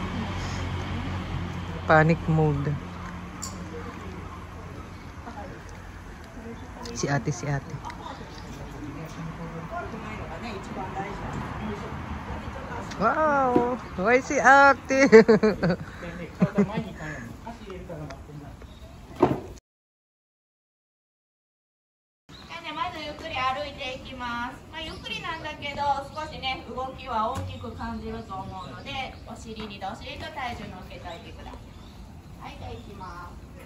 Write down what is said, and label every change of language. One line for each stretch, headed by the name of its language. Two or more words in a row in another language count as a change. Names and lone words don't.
English: Panic mode.
Filipino: Si ate.
English: Wow!
Filipino: Why si ate?
Japanese: ゆっくりなんだけど少しね動きは大きく感じると思うのでお尻にどしりと体重乗っけておいてください。はい、じゃあ行きます。